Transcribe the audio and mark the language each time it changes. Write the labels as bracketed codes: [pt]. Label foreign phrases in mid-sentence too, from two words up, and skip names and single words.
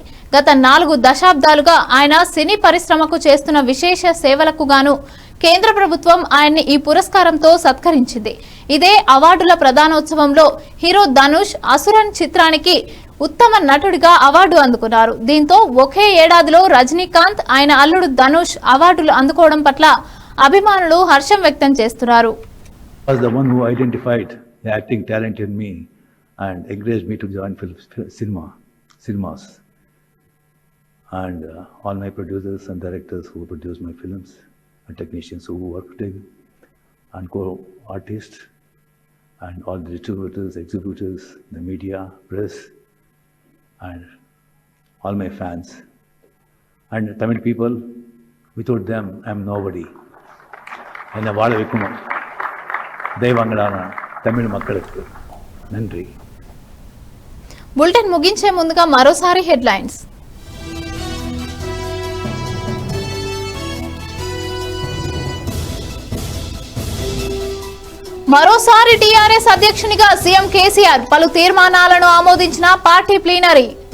[te] గత 4 దశాబ్దాలుగా ఆయన సినీ పరిశ్రమకు చేస్తున్న విశేష సేవలకు గాను కేంద్ర ప్రభుత్వం ఆయన్ని ఈ పురస్కారంతో సత్కరించింది. ఇదే అవార్డుల ప్రధానోత్సవంలో హీరో ధనుష్ అసురన్ చిత్రానికి ఉత్తమ నటుడిగా అవార్డు అందుకున్నారు. దీంతో ఒకే ఏడాదిలో రజనీకాంత్ ఆయన అల్లుడు ధనుష్ అవార్డులు అందుకోవడం పట్ల అభిమానులు హర్షం వ్యక్తం చేస్తున్నారు. [en] Was the one who identified the acting talent in me and encouraged me to join cinemas. And all my producers and directors who produce my films, and technicians who worked in, and co-artists, and all the distributors, exhibitors, the media, press, and all my fans. And Tamil people, without them, I am nobody. [ta] And வாழ வைக்கும் தெய்வங்களான தமிழ மக்களுக்கு நன்றி. [te] బులెటిన్ ముగించే ముందుగా మరోసారి హెడ్లైన్స్. మరోసారి టీఆర్ఎస్ అధ్యక్షునిగా సీఎం కేసీఆర్ పలు తీర్మానాలను ఆమోదించిన పార్టీ ప్లీనరీ.